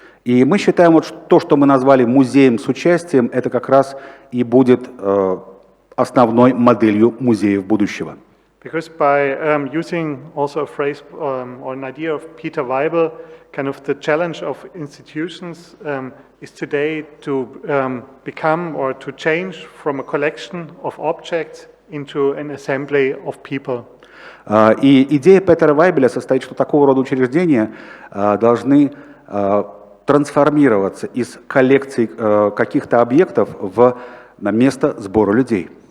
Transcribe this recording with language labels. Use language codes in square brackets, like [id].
[ru] И мы считаем, вот то, что мы назвали музеем с участием, это как раз и будет основной моделью музеев будущего. [en] Because by using also a phrase or an idea of Peter Weibel, kind of the challenge of institutions is today to become or to change from a collection of objects into an assembly of people. [ru] И идея Петера Вайбеля состоит, что такого рода учреждения должны трансформироваться из коллекций каких-то объектов в место сбора людей.